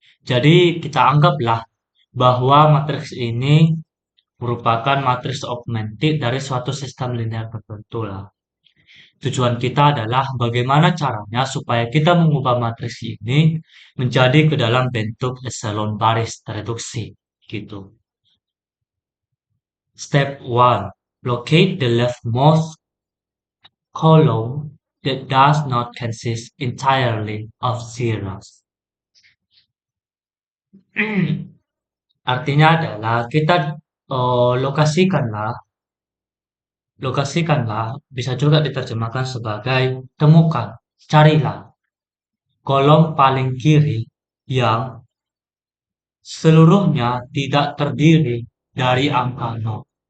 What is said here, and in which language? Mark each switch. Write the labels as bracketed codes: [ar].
[id] Jadi kita anggaplah bahwa matriks ini merupakan matriks augmented dari suatu sistem linear tertentu lah. Tujuan kita adalah bagaimana caranya supaya kita mengubah matriks ini menjadi ke dalam bentuk eselon baris tereduksi. Gitu. [en] Step 1. Locate the leftmost column that does not consist entirely of zeros. [id] Artinya adalah kita lokasikanlah. Lokasikanlah bisa juga diterjemahkan sebagai temukan, carilah kolom paling kiri yang seluruhnya tidak terdiri dari angka 0.